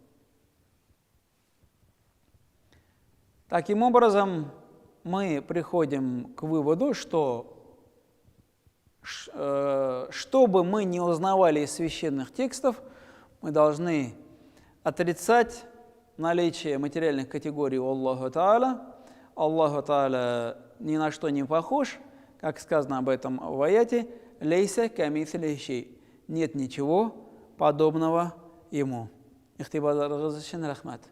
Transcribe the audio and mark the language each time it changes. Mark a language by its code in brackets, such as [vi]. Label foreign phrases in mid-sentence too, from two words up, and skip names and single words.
[ru] Таким образом, мы приходим к выводу, что чтобы мы не узнавали из священных текстов, мы должны отрицать наличие материальных категорий у Аллаха Та'аля. Аллаху Та'аля ни на что не похож, как сказано об этом в аяте: [ar] «ليس كمثله شيء». [ru] Нет ничего подобного ему. Ихтибар разрешен рахмат.